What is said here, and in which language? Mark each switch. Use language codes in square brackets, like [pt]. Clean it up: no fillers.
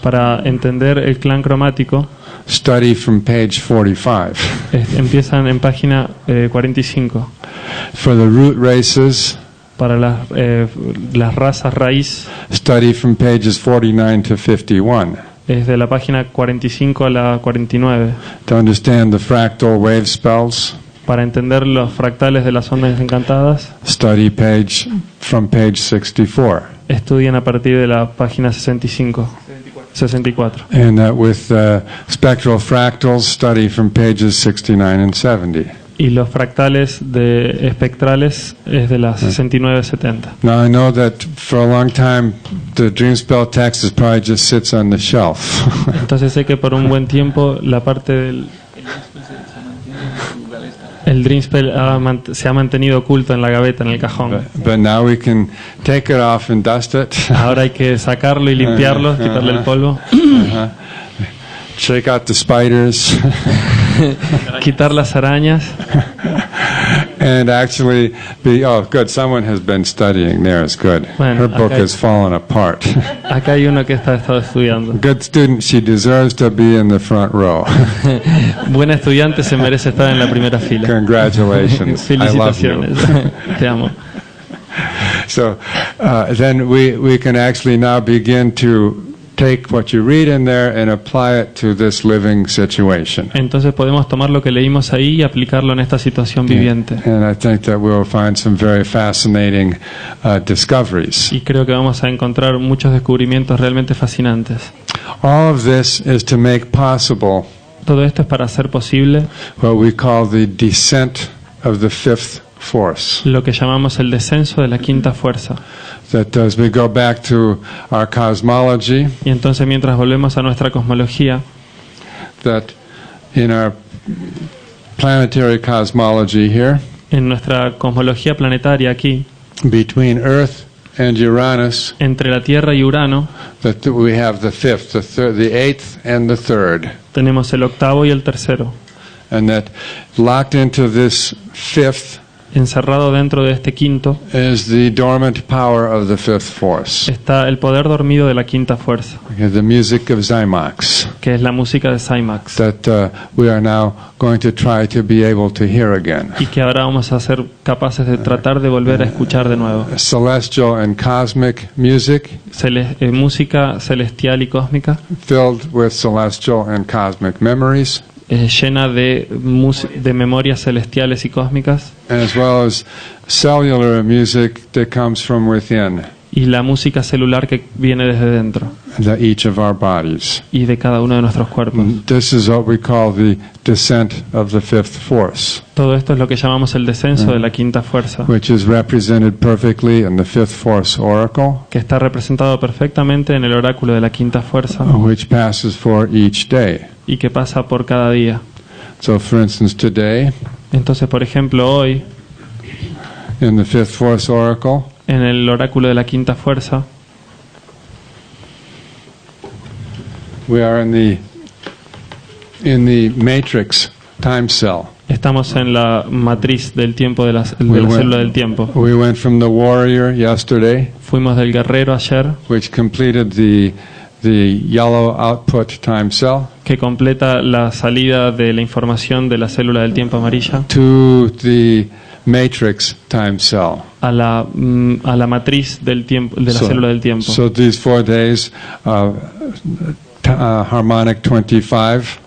[es] para entender el clan cromático, [en] study from page 45. [es] empiezan en página 45. [en] For the root races, [es] Para las razas raíz, [en] study from pages 49 to 51. [es] es de la página 45 a la 49. [en] To understand the fractal wave spells, [es] Para entender los fractales de las ondas encantadas, [en] study from page 64. [es] estudian a partir de la página 64. [en] And with spectral fractals, study from pages 69 and 70. [es] Y los fractales de espectrales es de las 69-70. [en] Now I know that for a long time the Dreamspell text is probably just sits on the shelf. [es] Entonces sé que por un buen tiempo la parte del el Dreamspell se ha mantenido oculto en la gaveta, en el cajón. [en] But now we can take it off and dust it. [es] Ahora hay que sacarlo y limpiarlo, quitarle el polvo, [en] Shake out the spiders. [es] quitar las arañas. [en] And actually good, someone has been studying there, is good. [es] Bueno, [en] Her book [es] acá- [en] has fallen apart. [es] Acá hay uno que está estado estudiando. [en] Good student, she deserves to be in the front row. [es] Buen estudiante, se merece estar en la primera fila. [en] Congratulations. I love you. [es] Felicitaciones. Te amo. [en] So then we can actually now begin to take what you read in there and apply it to this living situation. [es] Entonces podemos tomar lo que leímos ahí y aplicarlo en esta situación viviente. [en] And I think that we'll find some very fascinating discoveries. [es] Y creo que vamos a encontrar muchos descubrimientos realmente fascinantes. [en] All of this is to make possible [es] Todo esto es para hacer posible [en] what we call the descent of the fifth force. [es] lo que llamamos el descenso de la quinta fuerza. [en] That as we go back to our cosmology, [es] Y entonces mientras volvemos a nuestra cosmología, [en] that in our planetary cosmology here, [es] en nuestra cosmología planetaria aquí, [en] between Earth and Uranus, [es] entre la Tierra y Urano, [en] that we have the fifth, the third, the eighth, and the third. [es] tenemos el octavo y el tercero. [en] And that locked into this fifth [es] Encerrado dentro de este quinto [en] is the dormant power of the fifth force, [es] está el poder dormido de la quinta fuerza, [en] the music of Zymox, [es] que es la música de Cymax, [en] that we are now going to try to be able to hear again. [es] y que ahora vamos a ser capaces de tratar de volver a escuchar de nuevo. [en] Celestial and cosmic music [es] Música celestial y cósmica, [en] filled with celestial and cosmic memories, [es] llena de memorias celestiales y cósmicas, [en] as well as cellular music that comes from within [es] y la música celular que viene desde dentro [en] each of our bodies. [es] y de cada uno de nuestros cuerpos. [en] This is what we call the descent of the fifth force, [es] Todo esto es lo que llamamos el descenso de la quinta fuerza, [en] which is represented perfectly in the fifth force oracle, [es] que está representado perfectamente en el oráculo de la quinta fuerza [en] which passes for each day. [es] y que pasa por cada día. [en] So, for instance, today, [es] Entonces, por ejemplo, hoy, [en] in the fifth force oracle, [es] en en el oráculo de la quinta fuerza, [en] we are in the matrix time cell. [es] estamos en la matriz del tiempo de la célula del tiempo. [en] We went from the warrior yesterday, [es] Fuimos del guerrero ayer, [en] which completed the yellow output time cell, [es] que completa la salida de la información de la célula del tiempo amarilla, [en] to the matrix time cell. [es] a la matriz del tiempo, de la célula del tiempo. [en] So these 4 days, harmonic 25,